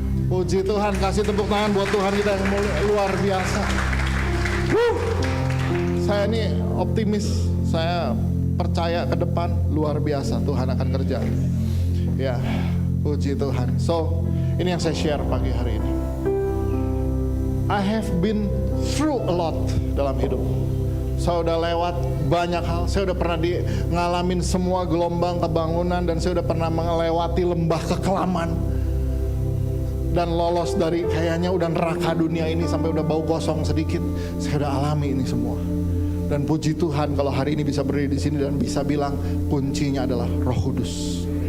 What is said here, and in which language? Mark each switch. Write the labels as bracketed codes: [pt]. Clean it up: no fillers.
[id] Puji Tuhan, kasih tepuk tangan buat Tuhan kita yang luar biasa. Saya ini optimis, saya percaya ke depan luar biasa Tuhan akan kerja. Ya, puji Tuhan. So, ini yang saya share pagi hari ini. [en] I have been through a lot dalam hidup. [id] Saya udah lewat banyak hal. Saya udah pernah ngalamin semua gelombang kebangunan dan saya udah pernah melewati lembah kekelaman. dan lolos dari kayaknya udah neraka dunia ini sampai udah bau gosong sedikit. Saya udah alami ini semua. Dan puji Tuhan kalau hari ini bisa berdiri di sini dan bisa bilang kuncinya adalah Roh Kudus.